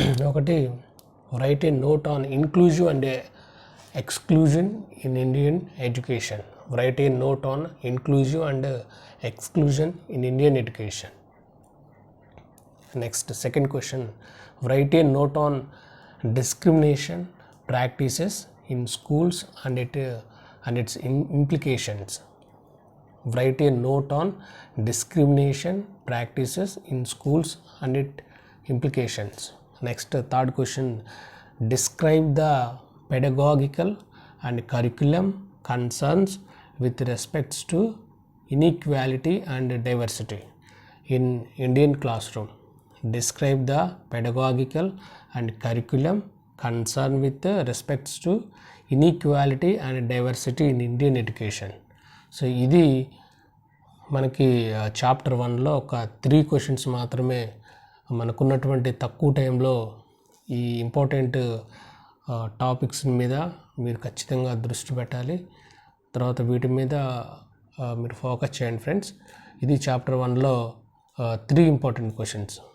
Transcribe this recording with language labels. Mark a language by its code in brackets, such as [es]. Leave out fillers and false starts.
[en] ఒకటి, write a note on inclusive and exclusion in Indian education. Write a note on inclusive and exclusion in Indian education. Next, second question, write a note on discrimination practices in schools and its implications. Write a note on discrimination practices in schools and its implications. Next, third question, describe the pedagogical and curriculum concerns with respects to inequality and diversity in Indian classroom. Describe the pedagogical and curriculum concern with respects to inequality and diversity in Indian education. [te] So ఇది మనకి chapter 1లో ఒక 3 questions మాత్రమే. మనకున్నటువంటి తక్కువ టైంలో ఈ important topics మీద మీరు ఖచ్చితంగా దృష్టి పెట్టాలి. తర్వాత వీటి మీద మీరు ఫోకస్ చేయండి ఫ్రెండ్స్. ఇది చాప్టర్ 1లో 3 ఇంపార్టెంట్ క్వశ్చన్స్.